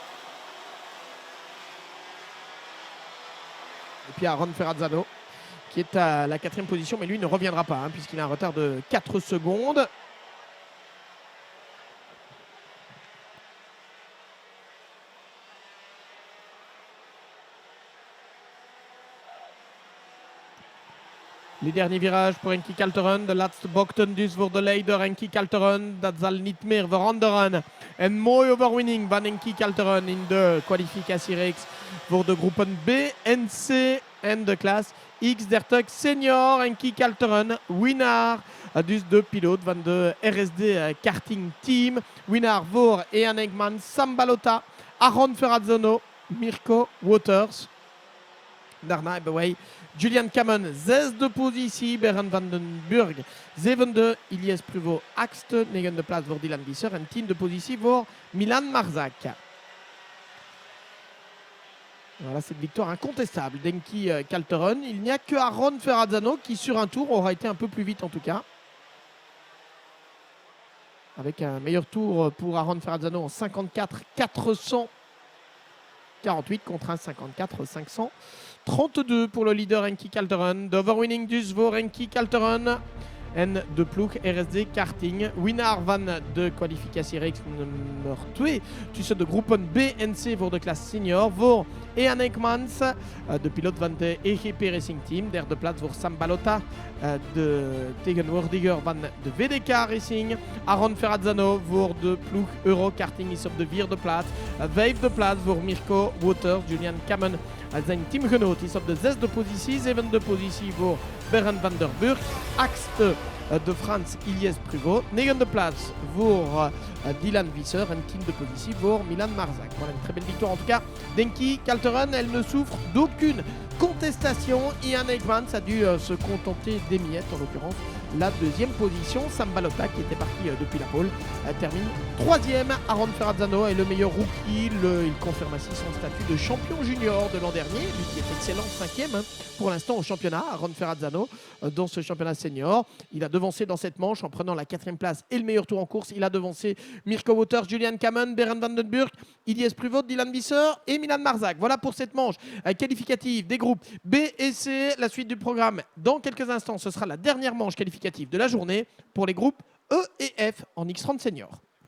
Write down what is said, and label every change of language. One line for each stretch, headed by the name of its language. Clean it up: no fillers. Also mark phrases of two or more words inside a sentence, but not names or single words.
French: Et puis Aron Ferrazzano qui est à la 4e position, mais lui ne reviendra pas puisqu'il a un retard de 4 secondes. Les derniers virages pour Enki Calteron.
Dutch: De laatste bochten dus voor de leider Enki Calteron. Dat zal niet meer veranderen. Een mooie overwinning van Enki Calteron in de kwalificatiereeks voor de groepen B en C en de klas X30 senior. Enki Calteron, winnaar. Dus de piloot van de RSD karting team. Winnaar voor Jan Eggmans, Sam Balota, Aron Ferrazzano, Mirko Wouters. Daarna hebben wij Julian Kamen, 6e positie. Berend van den Burg, 7e. Ilyes Pruvot, 8e. 9e plaats voor Dylan Visser. En 10e positie voor Milan Marzak.
French: Voilà cette victoire incontestable d'Enki Calteron. Il n'y a que Aron Ferrazzano qui, sur un tour, aura été un peu plus vite en tout cas. Avec un meilleur tour pour Aron Ferrazzano en 54-448 contre un 54-532 pour le leader Enki Calteron.
Dutch: De overwinning dus voor Enki Calteron. En de ploeg RSD Karting. Winnaar van de kwalificatiereeks nummer 2 tussen de groepen B en C voor de klas senior. Voor Jan Eggmans, de piloot van de EGP Racing Team. 3e plaats voor Sam Balota, de tegenwoordiger van de VDK Racing. Aron Ferrazzano voor de ploeg Eurokarting is op de 4e plaats. 5e plaats voor Mirko Wouters. Julian Kamen, zijn teamgenoot, is op de 6e positie. 7e positie voor Berend van der Burg. 8e de Frans Ilyes Pruvot. 9e plaats voor Dylan Visser. En 10e positie voor Milan Marzak.
French: Voilà une très belle victoire en tout cas d'Enki Calteron. Elle ne souffre d'aucune contestation. Jan Eggmans a dû se contenter des miettes, en l'occurrence la 2e position. Sam Balota qui était parti depuis la pole termine 3e. Aron Ferrazzano est le meilleur rookie. Il confirme ainsi son statut de champion junior de l'an dernier. Lui qui est excellent 5e pour l'instant au championnat. Aron Ferrazzano dans ce championnat senior. Il a devancé dans cette manche en prenant la 4e place et le meilleur tour en course. Il a devancé Mirko Wouters, Julian Kamen, Berend van den Burg, Ilyes Pruvot, Dylan Visser et Milan Marzak. Voilà pour cette manche qualificative des groupes B et C. La suite du programme dans quelques instants. Ce sera la dernière manche qualificative de la journée pour les groupes E et F en X30 senior.